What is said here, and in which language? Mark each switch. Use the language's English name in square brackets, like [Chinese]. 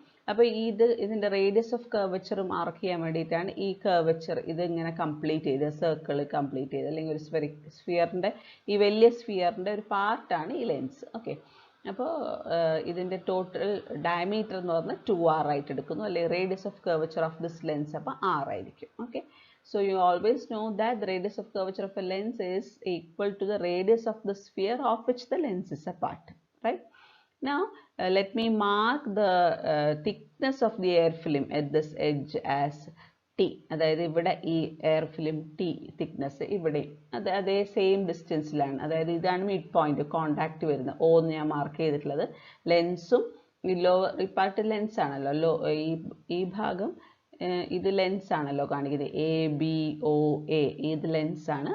[Malayalam] അപ്പോൾ ഇതിൻ്റെ radius of curvature mark ചെയ്യാൻ വേണ്ടിയിട്ടാണ് ഈ കർവച്ചർ ഇതിങ്ങനെ കംപ്ലീറ്റ് ചെയ്ത് സർക്കിൾ കംപ്ലീറ്റ് ചെയ്ത്, അല്ലെങ്കിൽ ഒരു സ്ഫിയറിൻ്റെ ഈ വലിയ സ്ഫിയറിൻ്റെ ഒരു പാർട്ടാണ് ഈ ലെൻസ്. ഓക്കെ, അപ്പോൾ ഇതിൻ്റെ ടോട്ടൽ ഡയമീറ്റർ എന്ന് പറഞ്ഞാൽ 2r ആയിട്ട് എടുക്കുന്നു, അല്ലെങ്കിൽ radius of curvature of this lens അപ്പോൾ r ആയിരിക്കും. [English] Okay, so you always know that the radius of curvature of a lens is equal to the radius of the sphere of which the lens is a part, right? Now let me mark the thickness of the air film at this edge as T. [Malayalam] അതായത് ഇവിടെ ഈ air film T thickness ഇവിടെ അതേ same ഡിസ്റ്റൻസിലാണ്. അതായത് ഇതാണ് mid point contact വരുന്നത്, O എന്ന് ഞാൻ മാർക്ക് ചെയ്തിട്ടുള്ളത്. ലെൻസും ഈ ലോവർ ഈ പാർട്ട് ലെൻസ് ആണല്ലോ, ഈ ഭാഗം ഇത് ലെൻസ് ആണല്ലോ കാണിക്കുന്നത്, ABOA ഇത് ലെൻസാണ്.